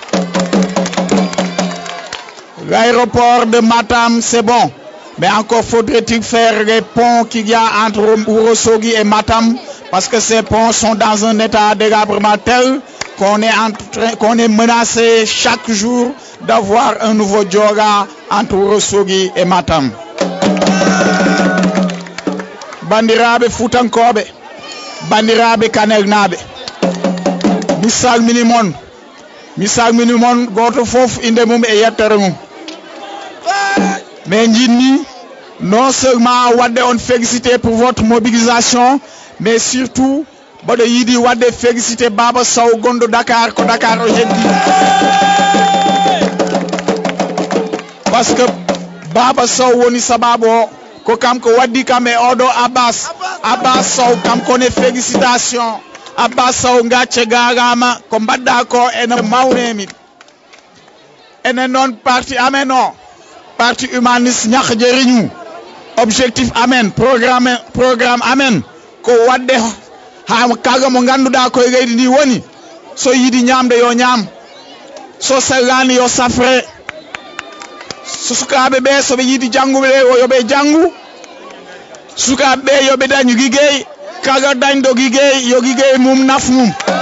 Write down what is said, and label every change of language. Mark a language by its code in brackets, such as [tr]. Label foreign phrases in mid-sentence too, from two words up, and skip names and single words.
[fr] L'aéroport de Matam, c'est bon, mais encore faudrait-il faire les ponts qu'il y a entre Ourossogui et Matam, parce que ces ponts sont dans un état délabrement tel qu'on est menacé chaque jour d'avoir un nouveau Diola entre Ourossogui et Matam. [ff] Bandirabe Futankobe, bandirabe Kanelnabe, misal minimon goto fof inde mum e yettere mum. Mais Njini, [fr] non seulement [ff] wadde on [fr] félicité pour votre mobilisation, mais surtout [ff] Bodo yidi wadde félicité Baba Sow gondo Dakar ko Dakar o heddi. [fr] Parce que [ff] Baba Sow woni sababu ko kam ko waddi kam e odo Abbas Sow kam kone félicitation. Abbas Sow ngacce garama ko mbadda ko ene mawnemi. Ene non parti amen o. Parti humaniste [wo] ñakh jeriñu. [ff] Objectif amen, programme amen ko wadde ha kaga mo ganduda ko leydi ndi woni so yidi ñamde yo ñam, so sellani yo safre, so sukabe be so be yidi janguɓe yo be jangu, sukabe be yo be dañu gigey, kaga dañdo gigey yo gigey mum naf mum.